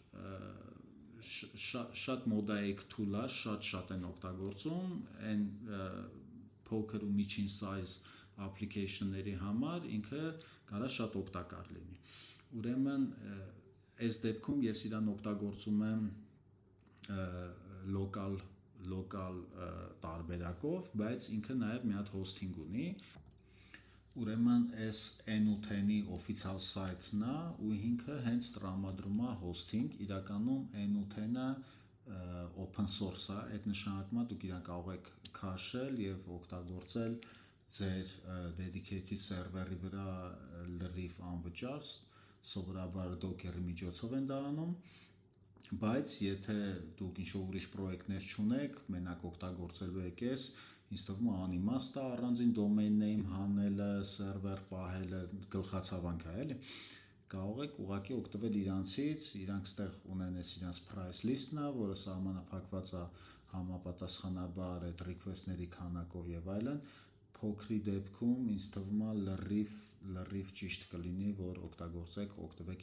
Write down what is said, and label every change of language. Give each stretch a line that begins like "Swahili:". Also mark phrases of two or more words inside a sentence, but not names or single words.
Armenian: շատ մոդայիկ tool է, շատ են օգտագործում, այն փոքր ու միջին
English: size application-
Armenian: ների համար ինքը կարա շատ օգտակար լինի։ Ուրեմն այս դեպքում ես իրան օգտագործում եմ local տարբերակով, բայց ինքը նաև մի հատ hosting ունի։ Ուրեմն այս N8N-ի
English: official site-
Armenian: ն է ու ինքը հենց տրամադրում է hosting, իրականում N8N-ը
English: open source
Armenian: է, այդ նշանակում է դուք իրան կարող եք քաշել եւ օգտագործել ձեր
English: dedicated server-
Armenian: ի վրա լրիվ անվճար, սովորաբար Docker-ի միջոցով են դա անում, բայց եթե դուք ինչ-որ ուրիշ պրոյեկտներ չունեք, մենակ օգտագործելու եք ես, ինձ թվում է անիմաստ է առանձին
English: domain name
Armenian: հանելը, server պահելը, գլխացավանք է, էլի, կարող եք ուղղակի օգտվել իրանցից, իրանք ստեղ ունեն այս իրանց
English: price list-
Armenian: ն, որը սահմանափակված է համապատասխանաբար այդ request-ների քանակով եւ այլն, փոքրի դեպքում ինձ թվում է լրիվ ճիշտ կլինի, որ օգտվեք